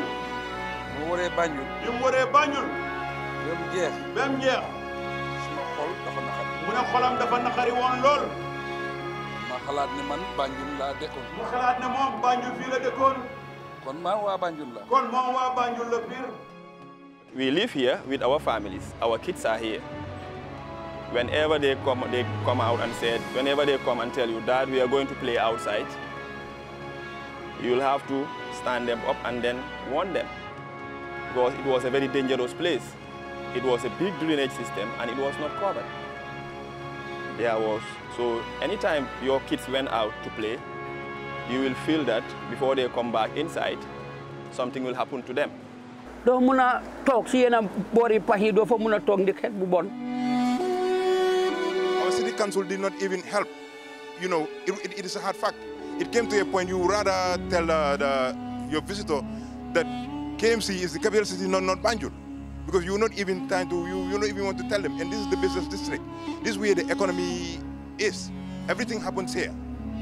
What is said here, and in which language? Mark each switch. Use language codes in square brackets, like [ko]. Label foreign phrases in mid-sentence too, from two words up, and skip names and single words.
[wo] mu wóoree Banjul. bi mu wóoree Banjul. ba mu jeex. ba mu jeex. suma xol dafa naqari. mu ne xolam dafa naqari woon lool. ma xalaat ne man Banjul laa dëkkoon. mu xalaat ne moom Banjul fii la dëkkoon. kon man waa Banjul la. kon moom waa Banjul la biir. [en] We live here with our families. Our kids are here. Whenever they come out and said, whenever they come and tell you, Dad, we are going to play outside, you'll have to stand them up and then warn them. Because it was a very dangerous place. It was a big drainage system and it was not covered. So anytime your kids went out to play, you will feel that before they come back inside, something will happen to them. [wo] doo mun a toog si yenn boori pax yi doo fa mun a toog ndi xet bu bon. [en] Our city council did not even help. You know, it is a hard fact. It came to a point you rather tell your visitor that KMC is the capital city, not Banjul, because you're not even trying to, you don't even want to tell them. And this is the business district. This is where the economy is. Everything happens here.